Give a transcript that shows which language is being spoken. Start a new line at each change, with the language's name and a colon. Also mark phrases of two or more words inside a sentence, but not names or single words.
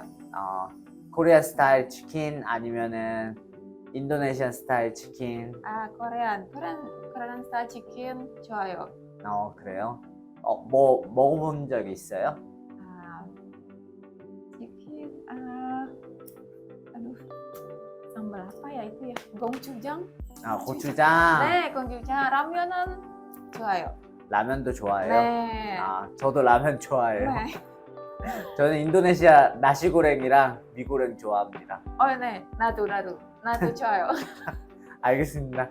Korean: 코리아 스타일 치킨 아니면은 인도네시안 스타일 치킨? 코리안 스타일 치킨 좋아요. 그래요? 뭐 먹어본 적이 있어요? 치킨,
Indonesian: aduh, sambal apa ya itu ya?
Korean: 고추장? 고추장. 네, 고추장. 라면은 좋아요. 라면도 좋아해요? 네. 저도 라면 좋아해요. 네. 저는 인도네시아 나시고랭이랑 미고랭 좋아합니다. 네. 나도 좋아요. 알겠습니다.